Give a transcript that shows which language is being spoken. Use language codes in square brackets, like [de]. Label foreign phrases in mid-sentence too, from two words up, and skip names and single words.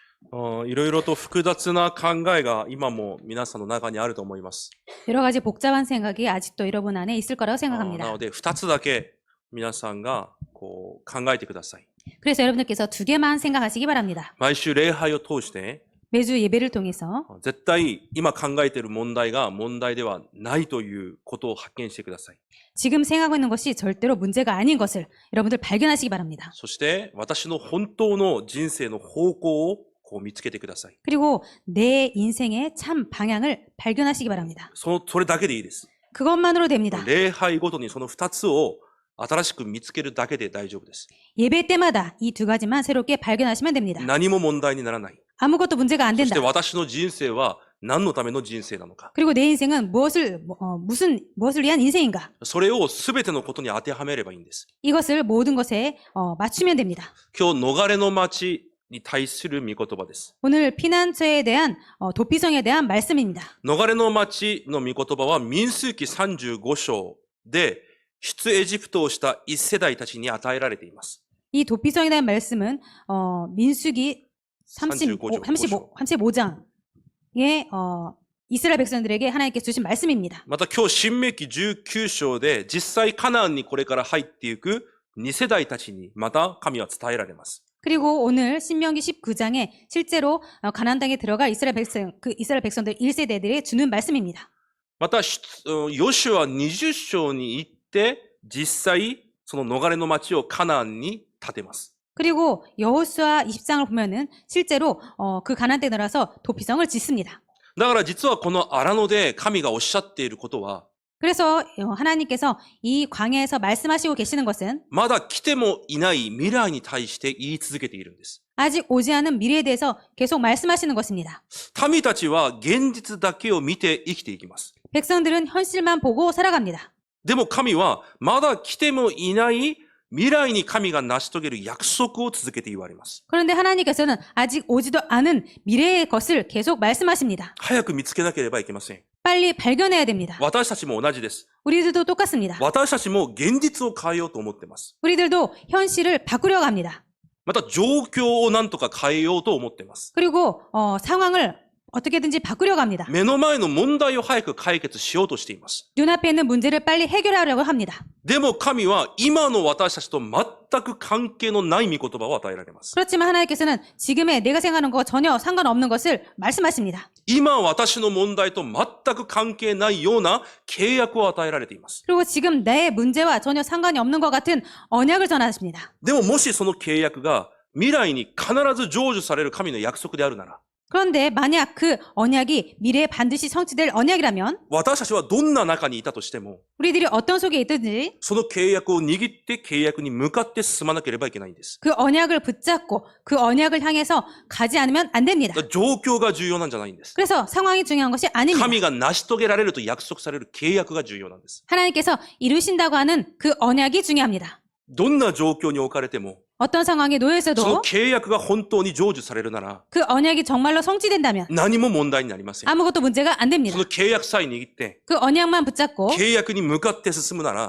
[ja] いろいろと複雑な考えが今も皆さんの中にあると思います。 [ko] 여러 가지 복잡한 생각이 아직도 여러분 안에 있을 거라고 [ja] な [ko] 생각합니다. [ja] ので2つだけ皆さんが考えてください。 [ko] 그래서 여러분들께서 두 개만 생각하시기 바랍니다. [ja] 毎週礼拝を通して [ko] 매주 예배를 통해서 [ja] 絶対今考えている問題が問題ではないということを発見してください。 [ko] 지금 생각하고 있는 것이 절대로 문제가 아닌 것을 여러분들 발견하시기 바랍니다. [ja] そして私の本当の人生の方向を見つけてください。 [ko] 그리고 내 인생의 참 방향을 발견하시기 바랍니다. [ja] それだけでいいです。 [ko] 그것만으로 됩니다. [ja] 礼拝ごとにその2つを新しく見つけるだけで大丈夫です。 [ko] 예배 때마다 이 두 가지만 새롭게 발견하시면 됩니다. [ja] 何も問題にならない。 [ko] 아무것도 문제가 안 [ja] そして [ko] 된다. [ja] 私の人生は何のための人生なのか。 [ko] 그리고 내 인생은 무엇을 위한 인생인가? [ja] それを全てのことに当てはめればいいんです。 [ko] 이것을 모든 것에 맞추면 됩니다. [ja] 今日逃れの町に対する御言葉です。 [ko] 오늘 피난처에 대한 도피성에 대한 말씀입니다. [ja] 逃れの町の御言葉は民数記35章で出エジプトをした一世代たちに与えられています。 [ko] 이 도피성에 대한 말씀은 민수기 35장에 이스라엘 백성들에게 하나님께 주신 말씀입니다. [ja] また今日新明記19章で実際カナンにこれから入っていく2世代たちにまた神は伝えられます。 [ko] 그리고 오늘 신명기 19장에 실제로 가나안 땅에 들어갈 이스라엘 백성들 1세대들에 주는 말씀입니다. [ja] またヨシュア20章に行って実際その逃れの町をカナンに建てます。 [ko] 그리고 여호수아 20장을 보면은 실제로 그 가나안 땅에 들어가서 도피성을 짓습니다. [ja] だから実はこの荒野で神がおっしゃっていることは [ko] 그래서 하나님께서 이 광야에서 말씀하시고 계시는 것은 [ja] まだ来てもいない未来に対して言い続けているんです。 [ko] 아직 오지 않은 미래에 대해서 계속 말씀하시는 것입니다. [ja] 民たちは現実だけを見て生きていきます。 [ko] 백성들은 현실만 보고 살아갑니다. [ja] でも神はまだ来てもいない未来に神が成し遂げる約束を続けて言われます。 [ko] 그런데 하나님께서는 아직 오지도 않은 미래의 것을 계속 말씀하십니다. [ja] 早く見つけなければいけません。 [ko] 빨리 발견해야 됩니다. [ja] 私たちも同じです。 [ko] 우리들도 똑같습니다. [ja] 私たちも現実を変えようと思っています。 [ko] 우리들도 현실을 바꾸려고 합니다. [ja] また状況を何とか変えようと思っています。 [ko] 그리고 상황을 어떻게든지 바꾸려고 합니다. [ja] 目の前の問題を早く解決しようとしています。 [ko] 눈앞에 있는 문제를 빨리 해결하려고 합니다. [ja] でも神は今の私たちと全く関係のない御言葉を与えられます。 [ko] 그렇지만 하나님께서는 지금의 내가 생각하는 거 전혀 상관없는 것을 말씀하십니다. [ja] 今私の問題と全く関係ないような契約を与えられています。 [ko] 그리고 지금 내 문제와 전혀 상관이 없는 것 같은 언약을 전하십니다. [ja] でももしその契約が未来に必ず成就される神の約束であるなら、 [ko] 그런데 만약 그 언약이 미래에 반드시 성취될 언약이라면 [ja] 私たちはどんな中にいたとしても、 [ko] 우리들이 어떤 속에 있든지 [ja] その契約を握って契約に向かって進まなければいけないんです。 [ko] 그 언약을 붙잡고 그 언약을 향해서 가지 않으면 안 됩니다. [ja] 状況が重要なんじゃないんです。 [ko] 그래서 상황이 중요한 것이 아닙니다. [ja] 神が成し遂げられると約束される契約が重要なんです。 [ko] 하나님께서 이루신다고 하는 그 언약이 중요합니다. [ja] どんな状況に置かれても、 [ko] 어떤 상황에 놓여 [ja] その [ko] 있어도 [ja] 契約が本当に成就されるなら、 [ko] 그 언약이 정말로 성취된다면 [ja] 何も問題になりません。 [ko] 아무것도 문제가 안 [ja] そ [ko] 됩니다. [ja] の契約さえ握って、 [ko] 그 언약만 붙잡고 [ja] 契約に向かって進むなら、